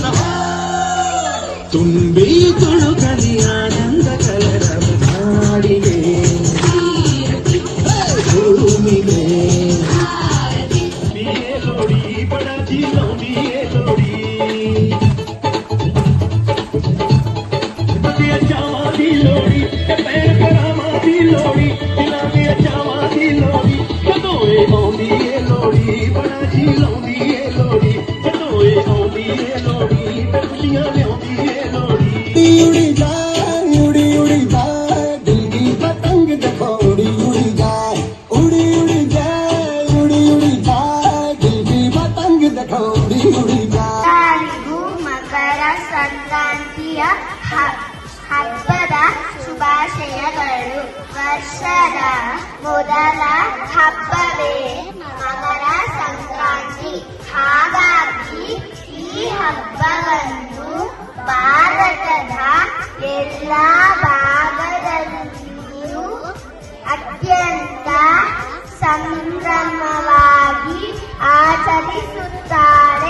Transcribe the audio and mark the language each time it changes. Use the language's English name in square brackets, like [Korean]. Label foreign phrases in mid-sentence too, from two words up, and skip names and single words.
[Kannada] ತುಂಬಿ ತುಳುಕಲಿ ಆನಂದ ಕಲರವ ನಾಡಿಗೆ, ಭೂಮಿಗೆ. [Punjabi] ਲੋਡੀ ਬਡਜੀ ਲੋਡੀਏ ਲੋਡੀ, ਜਾਵਾਦੀ ਲੋਡੀ, ਪੈਰ ਕਰਾਮਾ ਦੀ ਲੋੜੀ, ਦਿਲਾਨੇ ਜਾਵਾ ਦੀ ਲੋੜੀ, ਕਦੋਏ ਆਉਂਦੀ ਏ ਲੋੜੀ, ਬੜਾ ਜੀ ਲਾਉਂਦੀ ਏ ਲੋੜੀ, ਕਦੋਏ ਆਉਂਦੀ ਏ ਲੋੜੀ, ਖੁਸ਼ੀਆਂ ਲਿਆਉਂਦੀ ਏ ਲੋੜੀ. [Hindi] उड़ी जाए उड़ी उड़ी जाए, दिल की पतंग देखो उड़ी उड़ी जाए, उड़ी उड़ी जाए, उड़ी उड़ी जाए, दिल की पतंग देखो उड़ी उड़ी जाए. [Kannada] ಎಲ್ಲರಿಗೂ ಮಕರ ಸಂಕ್ರಾಂತಿಯ ಹಬ್ಬದ ಶುಭಾಶಯಗಳು. ವರ್ಷದ ಮೊದಲ ಹಬ್ಬವೇ ಮಕರ ಸಂಕ್ರಾಂತಿ. ಹಾಗಾಗಿ ಈ ಹಬ್ಬವನ್ನು ಭಾರತದ ಎಲ್ಲ ಭಾಗದಲ್ಲಿಯೂ ಅತ್ಯಂತ ಸಂಭ್ರಮವಾಗಿ ಆಚರಿಸುತ್ತಾರೆ.